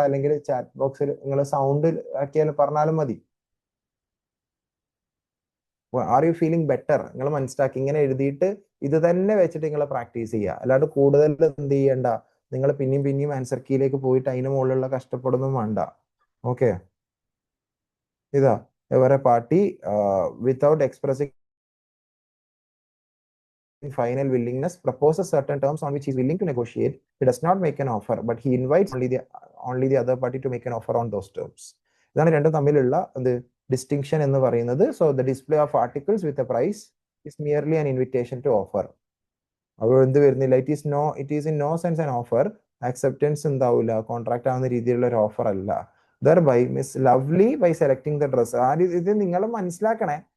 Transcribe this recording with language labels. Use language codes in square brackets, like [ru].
[ml] അല്ലെങ്കിൽ ചാറ്റ് ബോക്സിൽ നിങ്ങൾ സൗണ്ട് ആക്കിയാൽ പറഞ്ഞാലും മതി. [en] Are you feeling better? [ml] നിങ്ങൾ മനസ്സിലാക്കി ഇങ്ങനെ എഴുതിയിട്ട് ഇത് തന്നെ വെച്ചിട്ട് നിങ്ങൾ പ്രാക്ടീസ് ചെയ്യുക. അല്ലാണ്ട് കൂടുതൽ എന്ത് ചെയ്യണ്ട, നിങ്ങൾ പിന്നെയും ആൻസർ കീയിലേക്ക് പോയിട്ട് അതിന് മുകളിലുള്ള കഷ്ടപ്പെടുന്നതും വേണ്ട. [en] Okay, ഇതാ every party without expressing final willingness proposes certain terms on which he is willing to negotiate. He does not make an offer, but he invites only the other party to make an offer on those terms. [ml] ഇതാണ് രണ്ടും തമ്മിലുള്ള distinction എന്ന് പറയുന്നത്. [en] So the display of articles with a price is merely an invitation to offer. [ml] അപ്പോൾ എന്ത് വരുന്നില്ല, [en] It is in no sense an offer. [ml] Acceptance എന്താവില്ല, contract ആവുന്ന രീതിയിലുള്ള ഒരു ഓഫർ അല്ല. By miss lovely by selecting the dress. ഇത് നിങ്ങൾ മനസ്സിലാക്കണേ.